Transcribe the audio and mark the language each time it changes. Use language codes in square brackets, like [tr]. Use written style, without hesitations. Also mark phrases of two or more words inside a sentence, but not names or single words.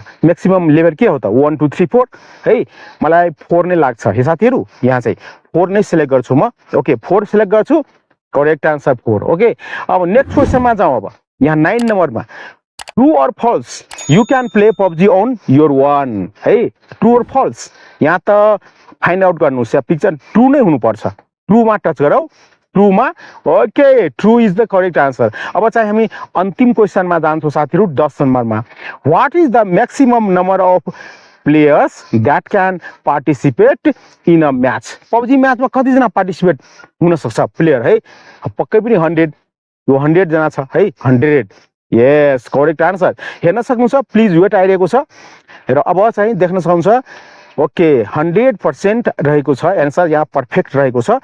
[en] maximum level [ne] के हो त? 1 2 3 4 है। मलाई 4 नै लाग्छ हे साथीहरु। यहाँ चाहिँ 4 नै सिलेक्ट गर्छु म। ओके, 4 सिलेक्ट गर्छु, [en] correct answer [ne] 4। ओके, अब नेक्स्ट क्वेशनमा जाउँ। [en] अब यहाँ 9 नम्बरमा true or false you can play PUBG on your one है। true or false [ne] यहाँ त [en] find out [ne] गर्नुस्। या पिक्चर ट्रू नै हुनुपर्छ। ट्रूमा टच गरौ। ट्रू मा ओके [en] true is the correct answer. [ne] अब चाहिँ हामी अन्तिम क्वेसनमा जान्छौँ साथीहरू 10 नम्बरमा। [en] what is the maximum number of players that can participate in a match. [ne] पबजी मैच में कतिजना पार्टिसिपेट हुन सक्छ प्लेयर है, पक्कै पनि 100 यो 100 जना छ है 100 [en] yes correct answer. [ne] हेर्न सक्नुहुन्छ [en] please wait [ne] आइरहेको छ र अब चाहिँ देख्न सक्नुहुन्छ ओके 100% रहेको छ एन्सर यहाँ पर्फेक्ट रहेको छ।